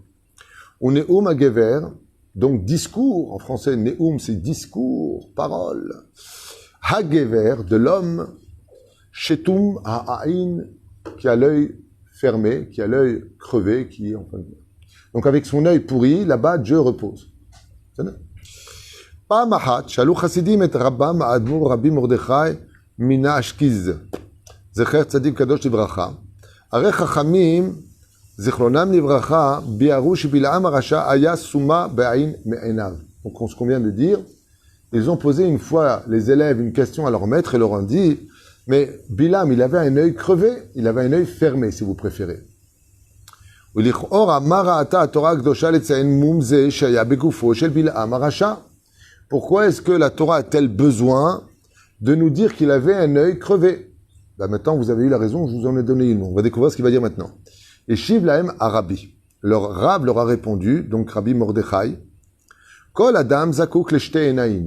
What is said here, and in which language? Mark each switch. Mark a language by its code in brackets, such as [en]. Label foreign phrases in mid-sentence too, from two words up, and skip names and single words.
[fr] Ou [he] נאום הגבר, [fr] donc discours, en français Neum c'est discours, parole. Hagever, de l'homme, [he] שתום העין, [fr] qui a l'œil fermé, qui a l'œil crevé, qui est en fin de vie. Donc avec son œil pourri, là-bas Dieu repose. C'est ça? [he] פעם אחת שאלו חסידים את רבם האדמו"ר רבי מרדכי מן האשכיז, זכר צדיק קדוש לברכה, הרי חכמים זיכרונם לברכה ביארו שבלעם הרשע היה סומה בעין מעיניו. [fr] Donc ce qu'on vient de dire, ils ont posé une fois les élèves une question à leur maître et leur ont dit, mais Bilam il avait un œil crevé, il avait un œil fermé si vous préférez. [he] ולכאורה מה ראתה התורה הקדושה לציין מום זה שהיה בגופו של בלעם הרשע? [fr] Pourquoi est-ce que la Torah a-t-elle besoin de nous dire qu'il avait un œil crevé? Ben maintenant, vous avez eu la raison, je vous en ai donné une. On va découvrir ce qu'il va dire maintenant. Et [he] השיב להם הרבי. [fr] Leur Rab leur a répondu, donc Rabbi Mordechai, [he] כל אדם זקוק לשתי עיניים.